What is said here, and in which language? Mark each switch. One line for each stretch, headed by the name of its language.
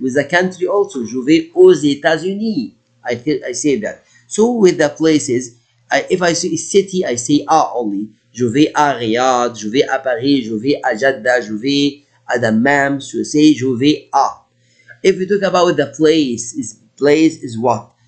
English: With the country also,
French: je vais aux États-Unis.
English: I say that. So with the places, if I say city, I say a only.
French: Je vais à Riyadh, je vais à Paris, je vais à Jeddah, je vais à Dammam,
English: so say
French: je vais à.
English: If we talk about the place is what?